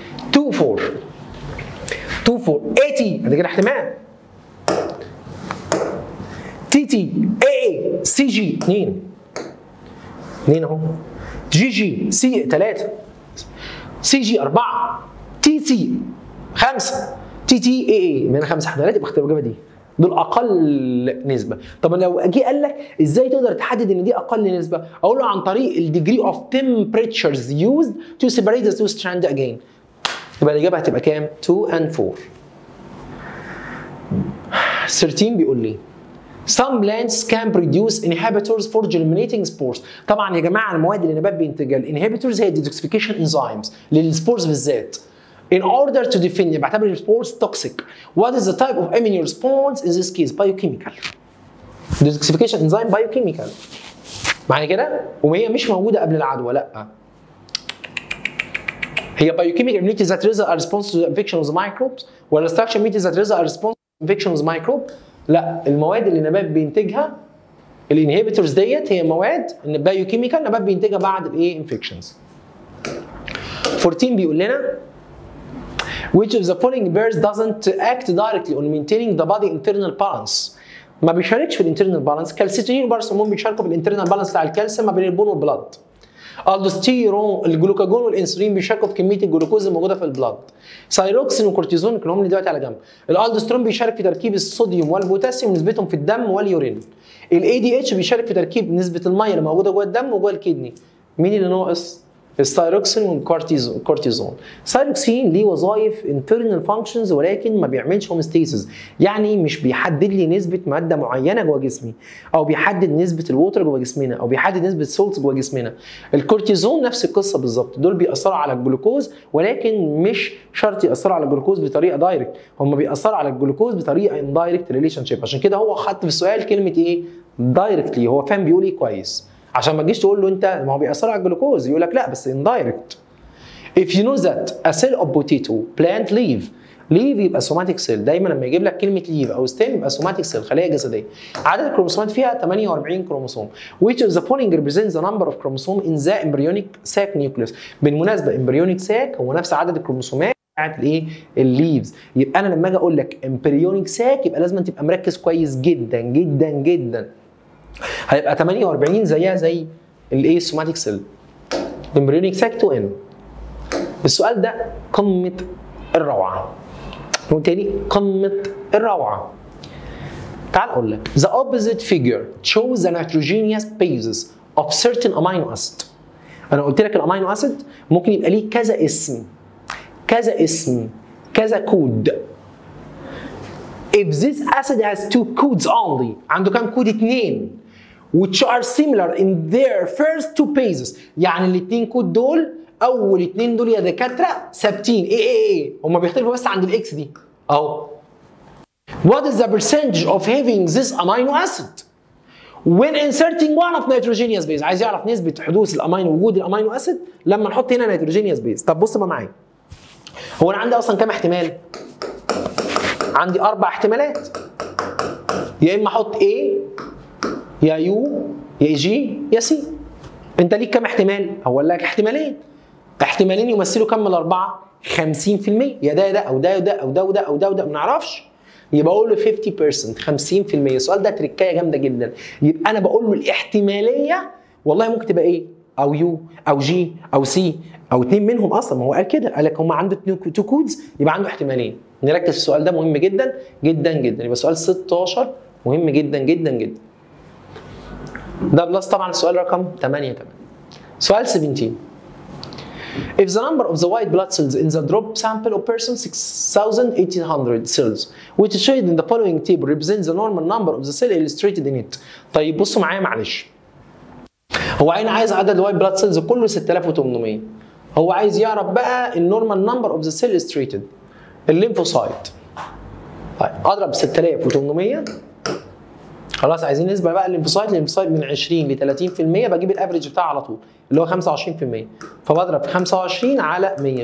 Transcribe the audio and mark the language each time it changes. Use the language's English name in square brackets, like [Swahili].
[Arabic] 2 4 2 4 اي تي، ادي كده احتمال، تي تي اي سي جي 2 اهو، جي جي سي 3، سي جي 4، تي سي 5، تي تي اي من 5 احتمالات، يبقى اختار الاجابه دي. دول اقل نسبه. طب لو جه قال لك ازاي تقدر تحدد ان دي اقل نسبه؟ اقول له عن طريق الديجري اوف [English] temperatures used to separate the two strands again. [Arabic] يبقى الاجابه هتبقى كام؟ 2 and 4. [English] 13 [Arabic] بيقول لي [English] some plants can produce inhibitors for germinating spores. [Arabic] طبعا يا جماعه المواد اللي النبات بينتجها الانهبيتورز هي detoxification enzymes للسبورز بالذات. [English] In order to define [Arabic] بعتبر السبورز [English] toxic. What is the type of immune response in this case? Biochemical. Detoxification enzyme biochemical. [Arabic] معنى كده وهي مش موجوده قبل العدوى، لا. [English] هي biochemical immunity that result a response to the infection of the microbes ولا structure immunity that result a response to the infection of the microbe؟ [Arabic] لا، المواد اللي النبات بينتجها الانهبيتورز ديت هي مواد ان بايوكيميكال النبات بينتجها بعد الايه؟ انفكشنز. [English] 14 [Arabic] بيقول لنا [English] which of the following pairs doesn't act directly on maintaining the body internal balance. [Arabic] ما بيشاركش في الانترنال بالانس. كالسيتونين وبارسمون بيشاركوا في الانترنال بالانس بتاع الكالسيوم ما بين البون والبلاد. الدوستيرون الجلوكاجون والانسولين بيشاركوا في كميه الجلوكوز الموجوده في البلاد. ثايروكسين وكورتيزون كلهم دلوقتي على جنب. الالدوسترون بيشارك في تركيب الصوديوم والبوتاسيوم نسبتهم في الدم واليورين. الاي دي اتش بيشارك في تركيب نسبه الميه اللي موجوده جوه الدم وجوه الكدني. مين اللي ناقص؟ الثايروكسين والكورتيزون. الثايروكسين ليه وظائف internal functions ولكن ما بيعملش هومستيسيس، يعني مش بيحدد لي نسبه ماده معينه جوه جسمي او بيحدد نسبه الووتر جوه جسمنا او بيحدد نسبه سولت جوه جسمنا. الكورتيزون نفس القصه بالظبط، دول بيأثروا على الجلوكوز ولكن مش شرط يأثروا على الجلوكوز بطريقه دايركت، هم بيأثروا على الجلوكوز بطريقه اندايركت ريليشن شيب. عشان كده هو حط في السؤال كلمه ايه؟ دايركتلي. هو فاهم بيقول ايه كويس، عشان ما تجيش تقول له انت ما هو بيأثر على الجلوكوز، يقول لك لا بس indirect. [English] If you know that a cell of potato plant leaf يبقى somatic cell. [Arabic] دايما لما يجيب لك كلمه leaf او stem يبقى somatic cell خليه جسديه. عدد الكروموسومات فيها 48 كروموسوم. [English] Which of the following represents the number of chromosome in the embryonic sac nucleus. [Arabic] بالمناسبه embryonic sac هو نفس عدد الكروموسومات بتاعت الايه؟ الليفز. يبقى انا لما اجي اقول لك embryonic sac يبقى لازم تبقى مركز كويس جدا جدا جدا. هيبقى 48 زيها زي الايه؟ السوماتيك سيل. امبريونيك ساك 2 ان. السؤال ده قمه الروعه. نقول تاني قمه الروعه. تعال اقول لك [English] the opposite figure shows the nitrogenous bases of certain amino acid. [Arabic] انا قلت لك الامينو اسيد ممكن يبقى ليه كذا اسم كذا كود. [English] if this acid has two codes only [Arabic] عنده كام كود؟ 2 [English] which are similar in their first two bases [Arabic] يعني الاثنين كود دول اول 2 دول يا دكاتره ثابتين ايه هم بيختلفوا بس عند الاكس دي اهو. [English] What is the percentage of having this amino acid when inserting one of nitrogenous base؟ [Arabic] عايز يعرف نسبه حدوث الامينو وجود الامينو اسيد لما نحط هنا نيتروجينيوس بيز. طب بص بقى معايا، هو انا عندي اصلا كام احتمال؟ عندي 4 احتمالات، يا اما احط A يا يو يا جي يا سي. انت ليك كام احتمال؟ هقول لك احتمالين، احتمالين يمثلوا كم من الاربعه؟ 50%، يا ده يا ده او ده يا ده او ده وده او ده وده ما نعرفش، يبقى اقول له 50% 50%. السؤال ده تركايه جامده جدا، يبقى انا بقول له الاحتماليه والله ممكن تبقى ايه؟ او يو او جي او سي او 2 منهم اصلا، ما هو قال كده، قال لك هم عنده 2 كودز يبقى عنده احتمالين. نركز في السؤال ده مهم جدا جدا جدا. يبقى سؤال 16 مهم جدا جدا جدا. ده بلس طبعا السؤال رقم 8 كمان. سؤال 17. [English] If the number of the white blood cells in the drop sample of person 6,800 cells which is shaded in the following table represents the normal number of the cell illustrated in it. [Arabic] طيب بصوا معايا معلش. هو عايز عدد الوايت بلاد سيلز كله 6800. هو عايز يعرف بقى النورمال نمبر اوف ذا سيل illustrated الليمفوسايت. طيب اضرب 6800 خلاص، عايزين نسبه بقى الليمفوسايت من 20 ل 30%، بجيب الافريج بتاعه على طول اللي هو 25%، فبضرب 25 على 100.